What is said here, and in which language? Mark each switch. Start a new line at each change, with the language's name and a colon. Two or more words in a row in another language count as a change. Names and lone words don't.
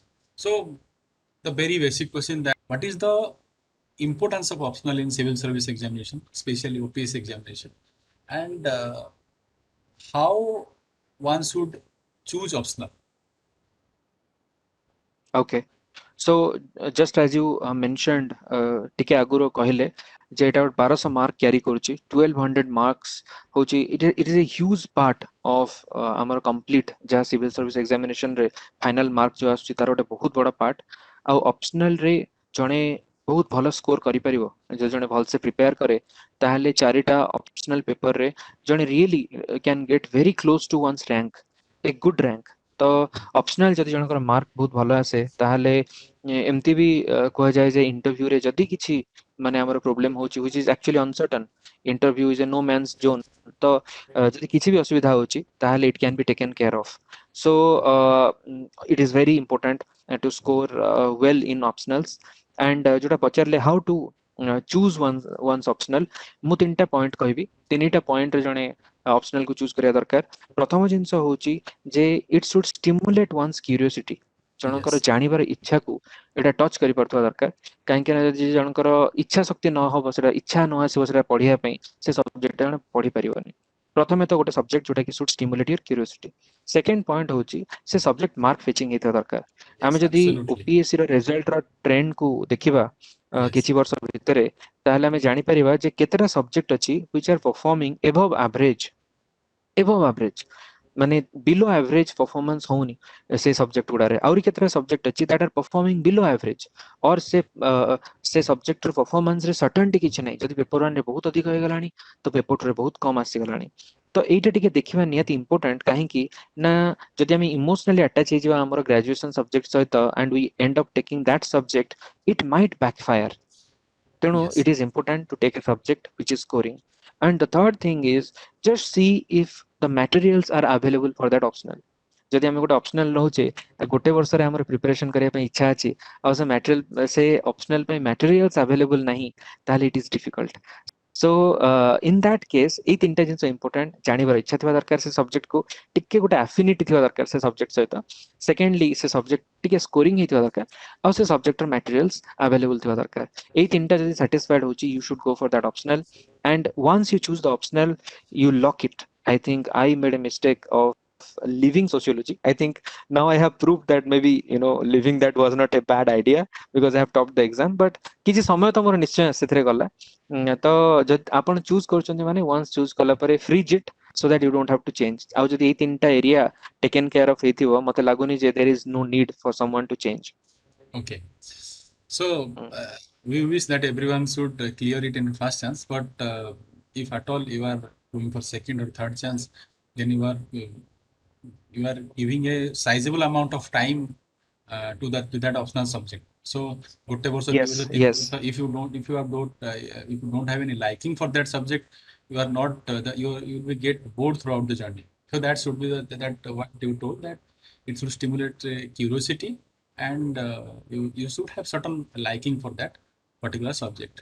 English: So the very basic question, that what is the importance of optional in civil service examination, especially OPS examination, and how one should choose optional. Okay. So just as you mentioned,
Odia: ଟିକେ ଆଗରୁ କହିଲେ ଯେ ଏଇଟା ଗୋଟେ 1200 ମାର୍କ କ୍ୟାରି କରୁଛି, 1200 ମାର୍କସ୍ ହଉଛି,
English: it is a huge part of
Odia: ଆମର କମ୍ପ୍ଲିଟ୍ ଯାହା ସିଭିଲ ସର୍ଭିସ ଏକ୍ସାମିନେସନ ରେ ଫାଇନାଲ ମାର୍କ ଯୋଉ ଆସୁଛି ତାର ଗୋଟେ ବହୁତ ବଡ଼ ପାର୍ଟ। ଆଉ ଅପସନାଲ ରେ ଜଣେ ବହୁତ ଭଲ ସ୍କୋର କରିପାରିବ, ଯଦି ଜଣେ ଭଲସେ ପ୍ରିପେୟାର କରେ ତାହେଲେ ଚାରିଟା ଅପସନାଲ ପେପରରେ ଜଣେ
English: really can get very close to one's rank, a good rank.
Odia: ତ ଅପସନାଲ ଯଦି ଜଣଙ୍କର ମାର୍କ ବହୁତ ଭଲ ଆସେ ତାହେଲେ ଏମିତି ବି କୁହାଯାଏ ଯେ ଇଣ୍ଟରଭ୍ୟୁରେ ଯଦି କିଛି ମାନେ ଆମର ପ୍ରୋବ୍ଲେମ ହଉଛି,
English: which is actually uncertain, interview is a no man's zone,
Odia: ତ ଯଦି କିଛି ବି ଅସୁବିଧା ହଉଛି ତାହେଲେ
English: it can be taken care of. So it is very important to score well in optionals. And
Odia: ଯୋଉଟା ପଚାରିଲେ
English: how to choose one's optional,
Odia: ମୁଁ ତିନିଟା ପଏଣ୍ଟ କହିବି। ତିନିଟା ପଏଣ୍ଟରେ ଜଣେ ଅପସନାଲ କୁ ଚୁଜ କରିବା ଦରକାର। ପ୍ରଥମ ଜିନିଷ ହଉଛି ଯେ
English: it should stimulate one's curiosity,
Odia: ଜଣଙ୍କର
English: Yes,
Odia: ଜାଣିବାର ଇଚ୍ଛାକୁ ଏଇଟା ଟଚ୍ କରିପାରୁଥିବା ଦରକାର। କାହିଁକି ନା ଯଦି ଜଣଙ୍କର ଇଚ୍ଛା ଶକ୍ତି ନ ହବ, ସେଟା ଇଚ୍ଛା ନ ଆସିବ ସେଟା ପଢିବା ପାଇଁ, ସେ ସବଜେକ୍ଟଟା ଜଣେ ପଢି ପାରିବନି। ପ୍ରଥମେ ତ ଗୋଟେ ସବଜେକ୍ଟ ଯୋଉଟା କି
English: should stimulate your curiosity. second point
Odia: ହଉଛି ସେ ସବଜେକ୍ଟ
English: mark fetching
Odia: ହେଇଥିବା ଦରକାର। ଆମେ
English: yes,
Odia: ଯଦି
English: absolutely.
Odia: ଓପିଏସସି ର ରେଜଲ୍ଟର ଟ୍ରେଣ୍ଡକୁ ଦେଖିବା
English: Yes,
Odia: କିଛି ବର୍ଷ ଭିତରେ, ତାହେଲେ ଆମେ ଜାଣିପାରିବା ଯେ କେତେଟା ସବଜେକ୍ଟ ଅଛି
English: which are performing above average,
Odia: ମାନେ
English: below average performance
Odia: ହଉନି ସେ ସବଜେକ୍ଟ ଗୁଡାରେ। ଆହୁରି କେତେଟା ସବଜେକ୍ଟ ଅଛି
English: that are performing below average, or
Odia: ସେ ସବଜେକ୍ଟର ପରଫର୍ମାନ୍ସରେ ସର୍ଟନିଟି କିଛି ନାହିଁ। ଯଦି ପେପର ୱାନରେ ବହୁତ ଅଧିକ ହେଇଗଲାଣି ତ ପେପର ଟୁରେ ବହୁତ କମ ଆସିଗଲାଣି। ତ ଏଇଟା ଟିକେ ଦେଖିବା ନିହାତି ଇମ୍ପୋର୍ଟାଣ୍ଟ। କାହିଁକି ନା ଯଦି ଆମେ
English: emotionally attach
Odia: ହେଇଯିବା ଆମର
English: graduation subject
Odia: ସହିତ
English: and we end up taking that subject, it might backfire.
Odia: ତେଣୁ
English: yes, it is important to take a subject which is scoring. And the third thing is just see if the materials are available for that optional.
Odia: ଯଦି ଆମେ ଗୋଟେ ଅପସନାଲ ରହୁଛେ, ଗୋଟେ ବର୍ଷରେ ଆମର ପ୍ରିପାରେସନ କରିବା ପାଇଁ ଇଚ୍ଛା ଅଛି, ଆଉ ସେ ମ୍ୟାଟେରିଆଲ ସେ ଅପସନାଲ ପାଇଁ
English: materials available
Odia: ନାହିଁ, ତାହେଲେ
English: it is difficult. so in that case
Odia: ଏଇ ତିନିଟା ଜିନିଷ ଇମ୍ପୋର୍ଟାଣ୍ଟ। ଜାଣିବାର ଇଚ୍ଛା ଥିବା ଦରକାର ସେ ସବଜେକ୍ଟକୁ, ଟିକେ ଗୋଟେ ଆଫିନିଟି ଥିବା ଦରକାର ସେ ସବଜେକ୍ଟ ସହିତ। ସେକେଣ୍ଡଲି ସେ ସବଜେକ୍ଟ ଟିକେ ସ୍କୋରିଂ ହେଇଥିବା ଦରକାର, ଆଉ ସେ ସବଜେକ୍ଟର
English: materials available
Odia: ଥିବା ଦରକାର। ଏଇ ତିନିଟା ଯଦି ସାଟିସ୍ଫାଏଡ ହଉଛି,
English: you should go for that optional. And once you choose the optional, you lock it. I think I made a mistake of leaving sociology. I think now I have proved that maybe leaving that was not a bad idea because I have topped the exam.
Odia: But କିଛି ସମୟ ତ ମୋର ନିଶ୍ଚୟ ସେଥିରେ ଗଲା। ତ ଯଦି ଆପଣ ଚୁଜ୍ କରୁଛନ୍ତି ମାନେ once ଚୁଜ୍ କଲା ପରେ
English: freeze it so that you don't have to change.
Odia: ଆଉ ଯଦି ଏଇ ତିନିଟା ଏରିଆ
English: taken care of
Odia: ହେଇଥିବ, ମତେ ଲାଗୁନି ଯେ
English: there is no need for someone to change. okay. So we wish that everyone should clear it in first chance, but if at all you are going for second or third chance, then you are giving a sizable amount of time to that optional subject.
Odia: So ଗୋଟେ ବର୍ଷ ଦୁଇ ବର୍ଷ
English: Yes,
Odia: ତିନି
English: yes,
Odia: ବର୍ଷ,
English: if you don't have any liking for that subject, you are not you will get bored throughout the journey. So that should be that what you told, that it should stimulate curiosity, and you should have certain liking for that particular subject.